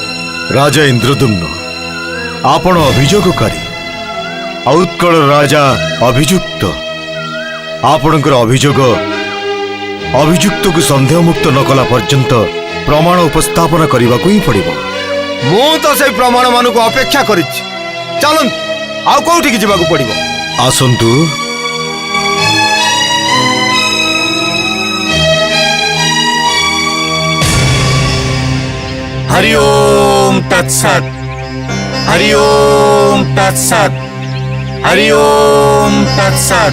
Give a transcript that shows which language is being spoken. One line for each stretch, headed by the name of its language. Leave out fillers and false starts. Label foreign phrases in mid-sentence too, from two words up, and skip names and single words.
Odia: ରାଜା ଇନ୍ଦ୍ରଦ୍ୟୁମ୍ନ, ଆପଣ ଅଭିଯୋଗକାରୀ, ଆଉ ଉତ୍କଳର ରାଜା ଅଭିଯୁକ୍ତ। ଆପଣଙ୍କର ଅଭିଯୁକ୍ତକୁ ସନ୍ଦେହମୁକ୍ତ ନ କଲା ପର୍ଯ୍ୟନ୍ତ ପ୍ରମାଣ ଉପସ୍ଥାପନ କରିବାକୁ ହିଁ ପଡ଼ିବ। ମୁଁ ତ ସେଇ ପ୍ରମାଣ ମାନଙ୍କୁ ଅପେକ୍ଷା କରିଛି। ଚାଲନ୍ତୁ, ଆଉ କୋଉଠିକି ଯିବାକୁ ପଡ଼ିବ? ଆସନ୍ତୁ।
Sanskrit: हरि ओम तत्सत, हरि ओम तत्सत, हरि ओम तत्सत,